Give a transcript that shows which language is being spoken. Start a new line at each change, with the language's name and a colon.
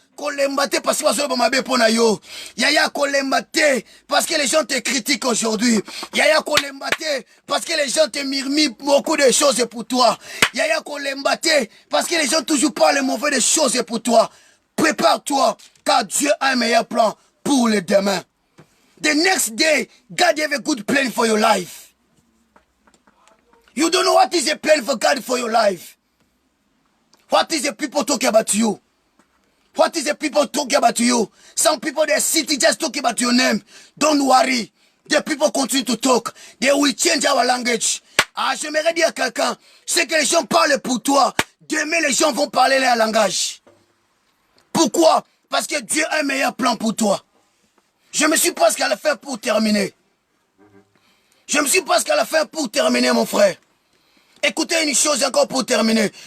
Lingala: Kolembate
French: parce que Yaya
Lingala: kolembate
French: parce que les gens te critiquent aujourd'hui. Yaya
Lingala: kolembate
French: parce que les gens te murmurent beaucoup de choses pour toi. Yaya
Lingala: kolembate
French: parce que les gens toujours parlent mauvais de choses pour toi. Prépare-toi car Dieu a un meilleur plan pour le demain.
English: The next day, God have a good plan for your life. You don't know what is a plan for God for your life. What is the people talking about you? What is the people talking about you? Some people, they sit just talking about your name. Don't worry. The people continue to talk. They will change our language.
French: Ah, j'aimerais dire à quelqu'un, c'est que les gens parlent pour toi. Demain, les gens vont parler leur langage. Pourquoi? Parce que Dieu a un meilleur plan pour toi. Je me suis presque à la fin pour terminer. Je me suis presque à la fin pour terminer, mon frère. Écoutez une chose encore pour terminer.